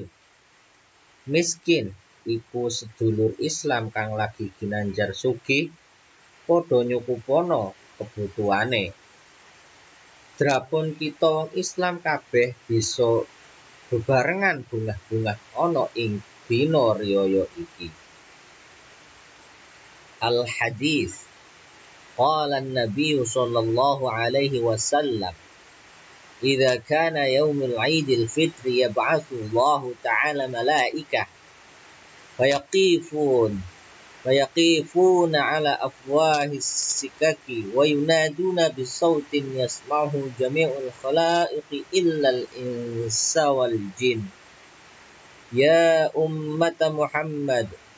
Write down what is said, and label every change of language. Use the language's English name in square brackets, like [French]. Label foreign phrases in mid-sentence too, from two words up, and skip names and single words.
[Javanese] Miskin iku sedulur Islam kang lagi ginanjar sugih padha nyukupana kebutuhane. Drapun kita wong Islam kabeh bisa bebarengan bungah-bungah ana ing dina riyaya iki. [Arabic] الحديث قال النبي صلى الله عليه وسلم إذا كان يوم عيد الفطر يبعث الله تعالى ملائكة فيقفون فيقفون على أفواه السكك وينادون بصوت يسمعه جميع الخلائق إلا الإنس والجن يا أمة محمد